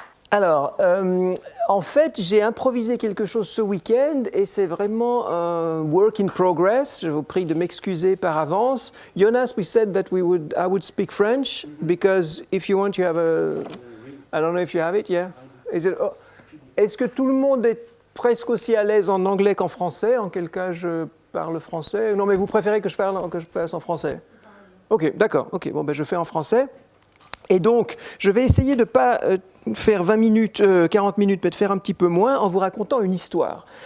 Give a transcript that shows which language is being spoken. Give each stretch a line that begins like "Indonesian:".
French: Alors, en fait, j'ai improvisé quelque chose ce week-end et c'est vraiment un work in progress. Je vous prie de m'excuser par avance.
English: Jonas, we said that I would speak French because if you want, you have a. I don't know if you have it. Yeah.
French: Est-ce que tout le monde est presque aussi à l'aise en anglais qu'en français? En quel cas je parle français? Non, mais vous préférez que je fasse en français? Ok, d'accord. Ok, bon, ben je fais en français. Et donc, je vais essayer de ne pas faire 20 minutes, 40 minutes, mais de faire un petit peu moins en vous racontant une histoire.